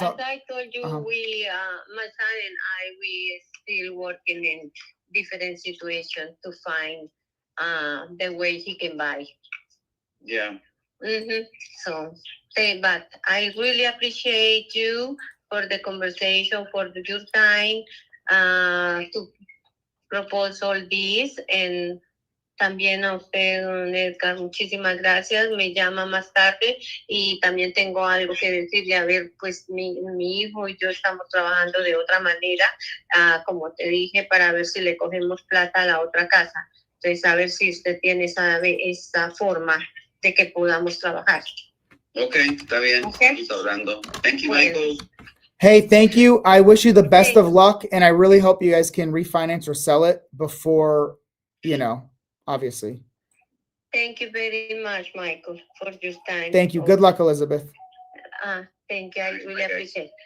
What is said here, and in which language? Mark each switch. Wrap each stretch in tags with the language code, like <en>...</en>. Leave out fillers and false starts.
<en>As I told you, my son and I, we still working in different situations to find the way he can buy. Yeah. So, but I really appreciate you for the conversation, for your time to propose all this. And</en> <es>también a usted, don Edgar, muchísimas gracias. Me llama más tarde y también tengo algo que decirle. A ver, pues mi hijo y yo estamos trabajando de otra manera, como te dije, para ver si le cogemos plata a la otra casa. Entonces, a ver si usted tiene esa forma de que podamos trabajar. Okay, está bien.</es> <en>Okay.</en> <es>Hablando.</es> <en>Thank you, Michael. Hey, thank you. I wish you the best of luck, and I really hope you guys can refinance or sell it before, obviously. Thank you very much, Michael, for your time. Thank you. Good luck, Elizabeth. Thank you. I really appreciate it.</en>